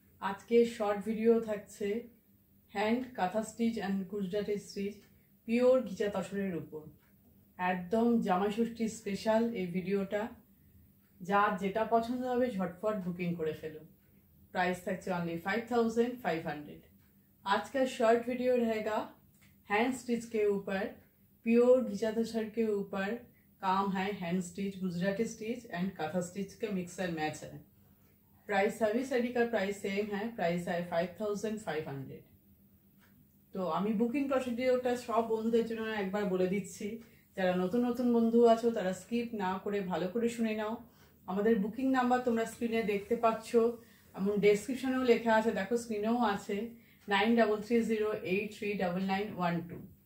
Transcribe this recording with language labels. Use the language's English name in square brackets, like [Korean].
[Bangla] আজকে short video থাকছে hand কাঁথা stitch and Gujarati stitch pure ঘিচা তসরের উপর। একদম জামাই ষষ্ঠী স্পেশাল এই ভিডিওটা। যার যেটা পছন্দ হবে ঝটফট বুকিং করে ফেলুন। प्राइस থাকছে অনলি 5500। [Hindi] आज का शॉर्ट वीडियो रहेगा हैंड स्टिच के ऊपर, प्योर घिचा तसर के ऊपर काम है। Hand stitch, Gujarati stitch and काथा stitch का मिक्स एंड मैच है। प्राइस सभी साड़ी का प्राइस सेम है, प्राइस है 5500। [Bangla] তো আমি বুকিং প্রসিডিওরটা সব বন্ধুদের জন্য একবার বলে দিচ্ছি। যারা নতুন নতুন বন্ধু আছো তারা স্কিপ না করে ভালো করে শুনে নাও। আমাদের বুকিং নাম্বার তোমরা স্ক্রিনে দেখতে পাচ্ছ, এমন ডেসক্রিপশনেও লেখা আছে, দেখো স্ক্রিনেও আছে 9330839912।